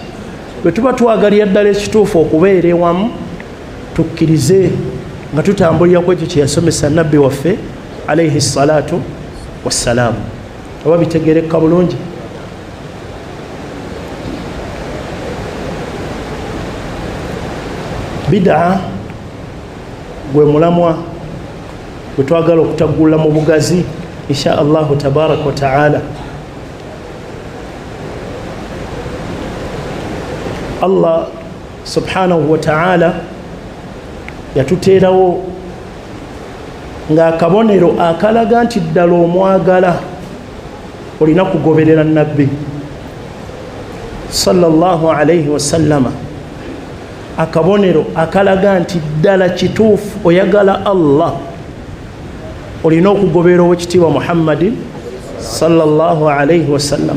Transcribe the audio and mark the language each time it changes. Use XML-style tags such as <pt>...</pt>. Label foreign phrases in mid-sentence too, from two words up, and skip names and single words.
<lg>Bwe tuba twagalira ddala ekituufu okubeera ewamu, tukkirize nga tutambulira ku ekyo kye yasomesa nabbi waffe</lg> <ar>عليه الصلاة والسلام.</ar> <lg>Oba bitegeereka bulungi? Bidaa gwe mulamwa gwe twagala okutaggulula mu bugazi</lg> <ar>إن شاء الله تبارك وتعالى. الله سبحانه وتعالى</ar> <lg>yatuteerawo ng'akabonero akalaga nti ddala omwagala olina kugoberera nabbi</lg> <ar>صلى الله عليه وسلم.</ar> <lg>Akabonero akalaga nti ddala kituufu oyagala Allah olina okugoberera owekitiibwa Muhammadin</lg> <ar>صلى الله عليه وسلم.</ar>